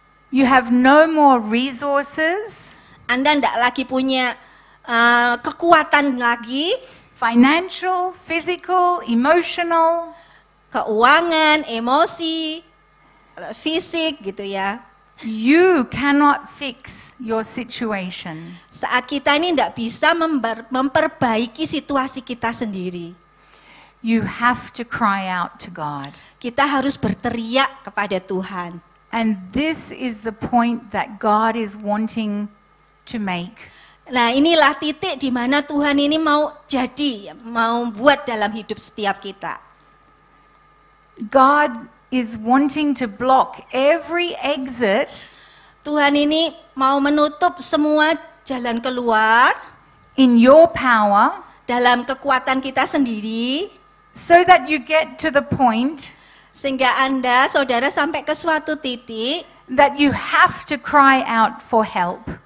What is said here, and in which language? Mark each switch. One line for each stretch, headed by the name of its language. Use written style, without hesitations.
English: You have no more resources,
Indonesian: Anda tidak lagi punya kekuatan lagi,
English: financial, physical, emotional.
Indonesian: keuangan, emosi, fisik gitu ya.
English: You cannot fix your situation.
Indonesian: Saat kita ini tidak bisa memperbaiki situasi kita sendiri.
English: You have to cry out to God.
Indonesian: Kita harus berteriak kepada Tuhan.
English: And this is the point that God is wanting to make.
Indonesian: Nah, inilah titik di mana Tuhan ini mau jadi, mau buat dalam hidup setiap kita.
English: God is wanting to block every exit
Indonesian: Tuhan ini mau menutup semua jalan keluar
English: in your power
Indonesian: dalam kekuatan kita sendiri,
English: so that you get to the point
Indonesian: sehingga Anda, saudara, sampai ke suatu titik
English: that you have to cry out for help.